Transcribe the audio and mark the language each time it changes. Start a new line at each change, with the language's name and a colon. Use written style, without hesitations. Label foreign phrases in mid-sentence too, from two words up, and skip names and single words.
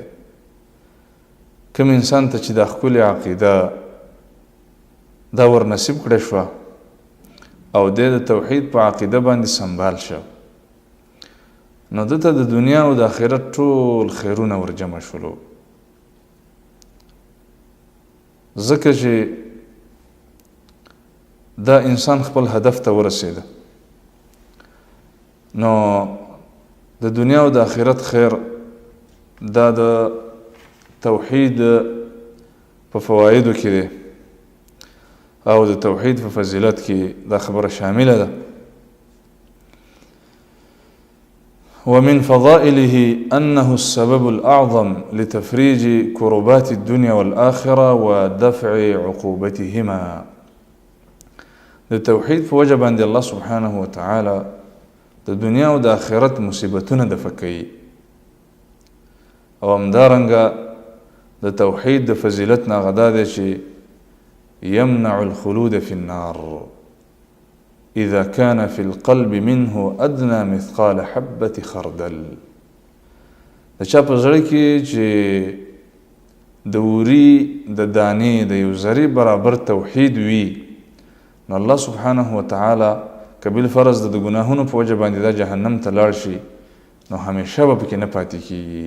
Pashto: کوم انسان ته چې دا ښکلې عقیده دا ور نصیب کړې شوه او دی د توحید په عقیده باندې سنبال شه، نو دته د دنیا او د آخرت ټول خیرونه ور جمع شولو، ځکه چې دا انسان خپل هدف ته ورسېده. نو د دنیا او د آخرت خیر دا د توحید په فوایدو کې دی، او د توحید په فضیلت کې دا خبره شامله ده.
Arabic: ومن فضائله أنه السبب الأعظم لتفريج كربات الدنيا والآخرة ودفع عقوبتهما.
Pashto: د توحید په وجه باندې الله سبحانه وتعالى د دنیا او د آخرت مصیبتونه دفع کوي، او همدارنګه د توحید د فضیلت نه غدا دی چې
Arabic: يمنع الخلود في النار إذا كان في القلب منه أدنى مثقال حبة خردل.
Pashto: د چا په زړه کې چې د وري د دانې د یو ذرې برابر توحید وي، نو الله سبحانه وتعالى کبیل فرض د ګناهونو په وجه باندې دا جهنم ته لاړ شي، نو همیشه به پکې نه پاتې کېږي.